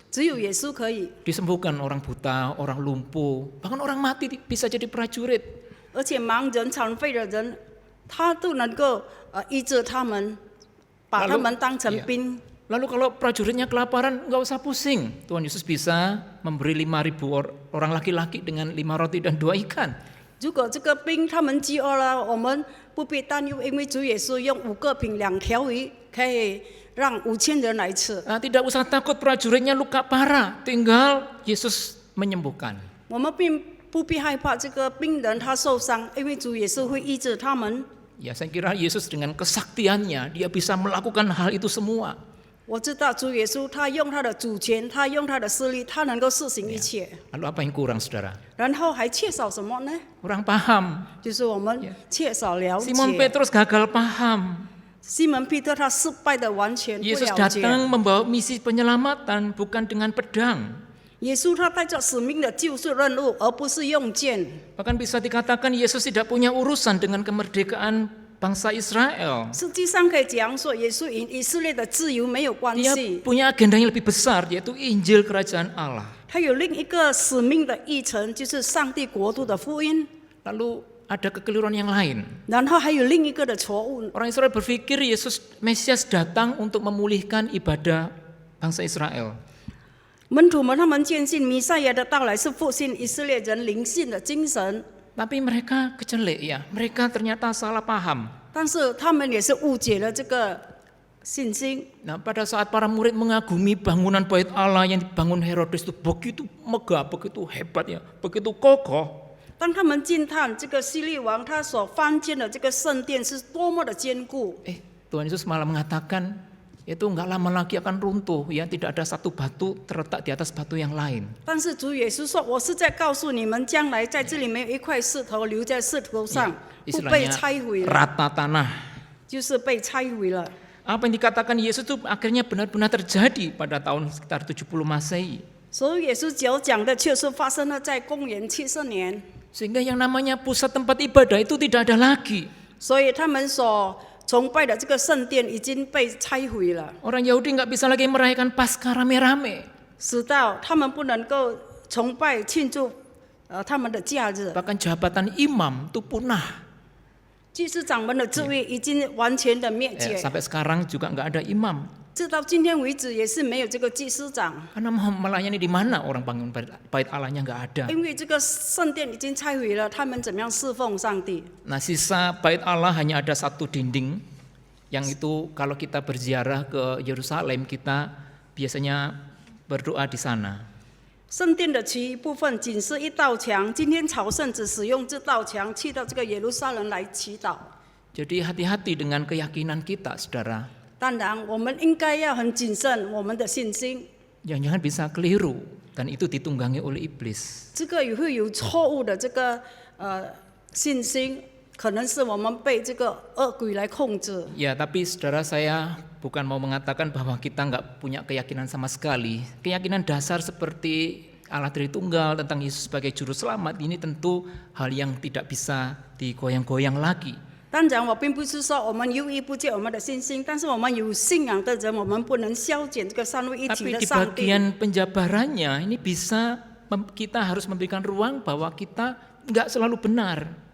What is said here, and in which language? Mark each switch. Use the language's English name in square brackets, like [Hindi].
[Chinese] 只有耶稣可以。 [Indonesian] Disembuhkan orang buta, orang lumpuh, bahkan orang mati bisa jadi prajurit. [Chinese] 而且盲人、残废的人，他都能够医治他们，把他们当成兵。 [Indonesian] Lalu kalau prajuritnya kelaparan, nggak usah pusing. Tuhan Yesus bisa memberi 5.000 orang laki-laki dengan 5 roti dan 2 ikan. [Chinese] 如果这个兵他们饥饿了，我们不必担忧，因为主耶稣用5个饼2条鱼，可以让5000人来吃。 [Indonesian] Tidak usah takut prajuritnya luka parah, tinggal Yesus menyembuhkan. [Chinese] 我们并不必害怕这个病人他受伤，因为主耶稣会医治他们。 [Indonesian] Ya, saya kira Yesus dengan kesaktiannya, dia bisa melakukan hal itu semua. [Chinese] 我知道主耶稣他用他的主权，他用他的势力，他能够施行一切。 [Indonesian] Lalu apa yang kurang, saudara? [Chinese] 然后还缺少什么呢？ [Indonesian] Kurang paham. [Chinese] 就是我们缺少了解。 [Indonesian] Simon Petrus gagal paham. [Chinese] 西门彼得他失败的完全不 [Indonesian] Yesus [Chinese] 了解。 [Indonesian] datang membawa misi penyelamatan, bukan dengan pedang. [Chinese] 耶稣他带着使命的救赎任务，而不是用剑。 [Indonesian] Bahkan bisa dikatakan Yesus tidak punya urusan dengan kemerdekaan bangsa Israel. [Chinese] 实际上可以讲说，耶稣与以色列的自由没有关 [Indonesian] Dia [Chinese] 系， [Indonesian] punya agenda yang lebih besar, yaitu Injil Kerajaan Allah. [Chinese] 他有另一个使命的议程，就是上帝国度的福音。 [Indonesian] Lalu ada kekeliruan yang lain. [Chinese] 然后还有另一个的错误， [Indonesian] Orang Israel berpikir Yesus Mesias datang untuk memulihkan ibadah bangsa Israel. [Chinese] 门徒们他们坚信弥赛亚的到来是复兴以色列人灵性的精神， [Indonesian] Tapi mereka kecelek ya, mereka ternyata salah paham. [Chinese] 但是他们也是误解了这个信心。 [Indonesian] Nah, pada saat para murid mengagumi bangunan Bait Allah yang dibangun Herodes itu begitu megah, begitu hebat ya, begitu kokoh. [Chinese] 当他们惊叹这个希律王他所翻建的这个圣殿是多么的坚固， [Indonesian] Tuhan Yesus malah mengatakan itu enggak lama lagi akan runtuh ya, tidak ada satu batu terletak di atas batu yang lain. [Chinese] 但是主耶稣说：“我是在告诉你们，将来在这里没有一块石头留在石头上，不被 [Indonesian] Istilahnya [Chinese] 拆毁了， [Indonesian] rata tanah. [Chinese] 就是被拆毁了。” [Indonesian] Apa yang dikatakan Yesus itu akhirnya benar-benar terjadi pada tahun sekitar 70 Masehi. [Chinese] 所以耶稣所讲的确实发生了在公元70年， [Indonesian] Sehingga yang namanya pusat tempat ibadah itu tidak ada lagi. [Chinese] 所以他们所崇拜的这个圣殿已经被拆毁了， [Indonesian] Orang Yahudi nggak bisa lagi merayakan Paskah rame-rame. [Chinese] 使到他们不能够崇拜庆祝他们的假日。 [Indonesian] Bahkan jabatan imam itu punah. [Chinese] 祭司长们的职位已经完全的灭绝， [Indonesian] Sampai sekarang juga nggak ada imam. [Chinese] 直到今天为止也是没有这个祭司长， [Indonesian] Karena mau melayani di mana orang bangun bait Allahnya nggak ada. [Chinese] 因为这个圣殿已经拆毁了，他们怎么样侍奉上帝？ [Indonesian] Nah, sisa bait Allah hanya ada satu dinding, yang itu kalau kita berziarah ke Yerusalem kita biasanya berdoa di sana. [Chinese] 圣殿的其余部分仅是一道墙，今天朝圣只使用这道墙去到这个耶路撒冷来祈祷。 [Indonesian] Jadi hati-hati dengan keyakinan kita, saudara. [Chinese] 当然，我们应该要很谨慎我们的信心， [Indonesian] Jangan-jangan bisa keliru dan itu ditunggangi oleh iblis. [Chinese] 这个也会有错误的这个信心，可能是我们被这个恶鬼来控制。 [Indonesian] Ya, tapi saudara, saya bukan mau mengatakan bahwa kita nggak punya keyakinan sama sekali. Keyakinan dasar seperti Allah Tritunggal tentang Yesus sebagai juru selamat ini tentu hal yang tidak bisa digoyang-goyang lagi. [Chinese] 当然，我并不是说我们犹豫不借我们的信心，但是我们有信仰的人，我们不能消减这个三位一体 [Indonesian] Tapi [Chinese] 的 [Indonesian] di [Chinese] 上帝。 [Indonesian] bagian penjabarannya ini bisa kita harus memberikan ruang bahwa kita nggak selalu benar.